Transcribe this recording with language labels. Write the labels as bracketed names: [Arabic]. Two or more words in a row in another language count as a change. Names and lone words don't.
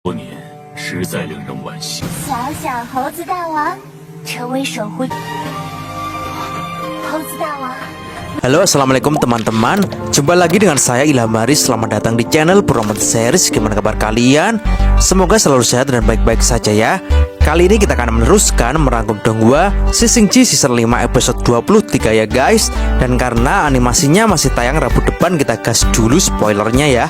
[Chinese] 多年，实在令人惋惜。小小猴子大王，成为守护。猴子大王。 [Indonesian] Halo, assalamualaikum teman-teman. Jumpa lagi dengan saya Ilham Haris. Selamat datang di channel Purwomanto Series. Gimana kabar kalian? Semoga selalu sehat dan baik-baik saja ya. Kali ini kita akan meneruskan merangkum Donghua Season G Season 5 episode 23 ya guys. Dan karena animasinya masih tayang Rabu depan, kita gas dulu spoilernya ya.